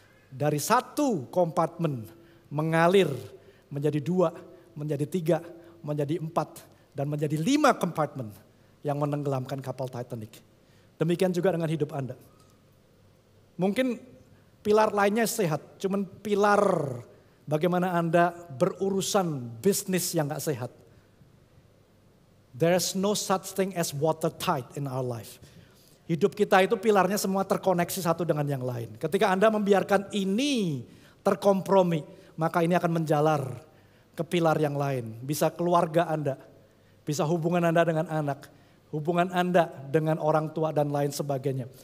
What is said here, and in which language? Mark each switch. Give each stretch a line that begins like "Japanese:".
Indonesian: Dari satu kompartemen mengalir menjadi 2, menjadi 3, menjadi 4, dan menjadi 5 kompartemen yang menenggelamkan kapal Titanic. Demikian juga dengan hidup Anda. Mungkin pilar lainnya sehat, cuman pilar bagaimana Anda berurusan bisnis yang gak sehat.
English: There's no such thing as watertight in our life.
Indonesian: Hidup kita itu pilarnya semua terkoneksi satu dengan yang lain. Ketika Anda membiarkan ini terkompromi, maka ini akan menjalar ke pilar yang lain. Bisa keluarga Anda, bisa hubungan Anda dengan anak, hubungan Anda dengan orang tua dan lain sebagainya.